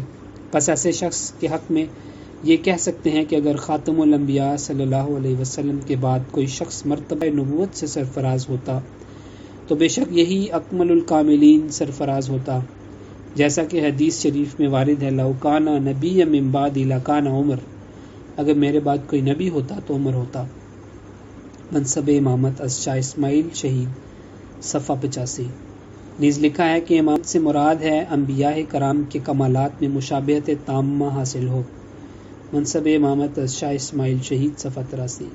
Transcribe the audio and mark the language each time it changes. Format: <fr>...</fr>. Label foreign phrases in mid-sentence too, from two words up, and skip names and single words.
<ur>پس ایسے شخص کے حق میں یہ کہہ سکتے ہیں کہ اگر خاتم الانبیاء صلی اللہ علیہ وسلم کے بعد کوئی شخص مرتبہ نبوت سے سرفراز ہوتا تو بے شک یہی اکمل الکاملین سرفراز ہوتا، جیسا کہ حدیث شریف میں وارد ہے،</ur> <ar>لو کان نبی من بعدی لکان عمر،</ar> <ur>اگر میرے بعد کوئی نبی ہوتا تو عمر ہوتا۔ منصب امامت از شاہ اسماعیل شہید صفحہ 85 نیز لکھا ہے کہ امامت سے مراد ہے انبیاء کرام کے کمالات میں مشابہت تامہ حاصل ہو۔ منصب امامت از شاہ اسماعیل شہید صفحہ 83۔</ur>